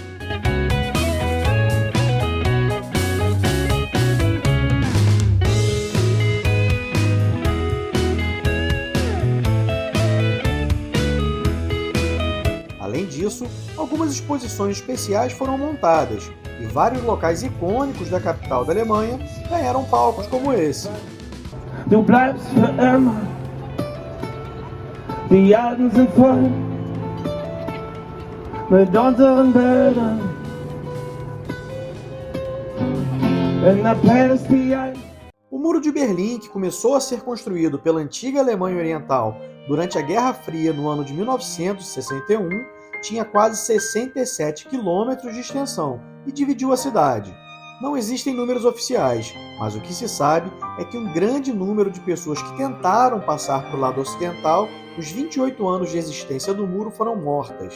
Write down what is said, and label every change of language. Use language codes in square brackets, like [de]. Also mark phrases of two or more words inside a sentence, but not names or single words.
[pt] Além disso, algumas exposições especiais foram montadas e vários locais icônicos da capital da Alemanha ganharam palcos como esse. [de] Du bleibst für immer, die Alten sind voll mit unseren Bildern. In der Palestine. [pt] O Muro de Berlim, que começou a ser construído pela antiga Alemanha Oriental durante a Guerra Fria no ano de 1961, tinha quase 67 quilômetros de extensão e dividiu a cidade. Não existem números oficiais, mas o que se sabe é que um grande número de pessoas que tentaram passar para o lado ocidental nos 28 anos de existência do muro foram mortas.